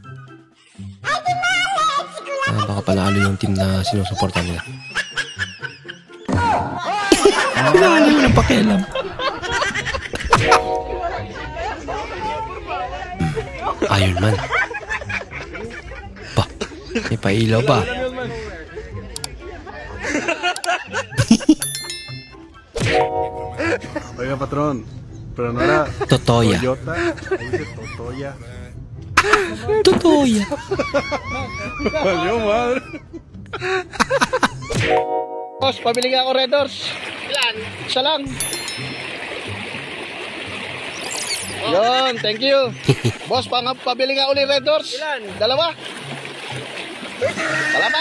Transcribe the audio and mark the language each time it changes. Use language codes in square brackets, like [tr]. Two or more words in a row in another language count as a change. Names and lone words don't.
[tl] Baka panalo yung team na sinusuportan nila. Panalo yung napakialam. Iron Man. Pa, may pailaw pa. [es] Oiga, patrón, pero no era Totoya. Toyota, dice Totoya. Totoya. Valió madre. [tl] Boss, pabili nga ako Red Doors. Ilan? Isa lang. Yun, [en] thank you. [tl] Boss, pabili nga uli Red Doors. Ilan? 2. Salamat.